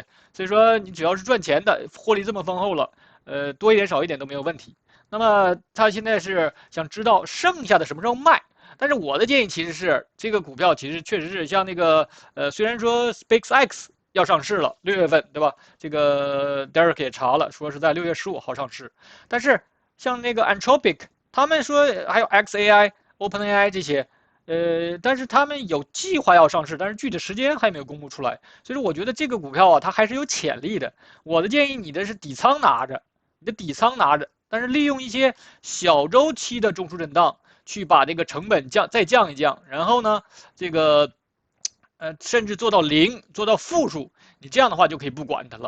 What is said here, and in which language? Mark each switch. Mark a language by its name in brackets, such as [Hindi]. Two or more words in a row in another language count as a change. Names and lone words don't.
[Chinese] 所以說你只要是賺錢的，獲利這麼豐厚了，多一點少一點都沒有問題。那麼他現在是想知道剩下的什麼時候賣，但是我的建議其實是這個股票其實確實是像那個雖然說 SpaceX 要上市了，6月份，對吧？這個 Derek 也查了，說是在6月15號上市，但是像那個 Anthropic， 他們說還有 xAI、OpenAI 這些。但是他們有計劃要上市，但是具體時間還沒有公布出來，所以說我覺得這個股票啊，它還是有潛力的。我的建議，你的是底倉拿着，但是利用一些小週期的中樞震盪，去把這個成本再降一降，然後呢，這個甚至做到0，做到負數，你這樣的話就可以不管它了。